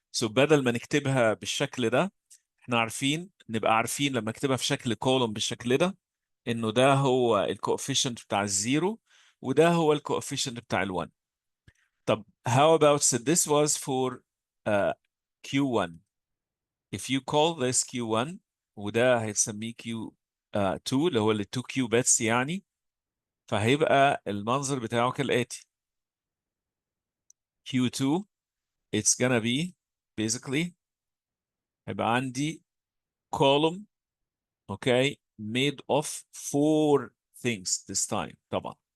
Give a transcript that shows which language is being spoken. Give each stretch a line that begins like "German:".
Arabic: So بدل ما نكتبها بالشكل ده، احنا نبقى عارفين لما نكتبها في شكل column بالشكل ده انه ده هو الكوفيشنت بتاع الزيرو وده هو الكوفيشنت بتاع ال1. طب
English: how about so this was for Q1. If you call this Q1
Arabic: وده هيسميه Q2 اللي هو ال 2 qubits يعني، فهيبقى المنظر بتاعه كالآتي.
English: Q2 it's gonna be basically
Arabic: هيبقى عندي
English: column okay made of 4 things this time
Arabic: طبعا.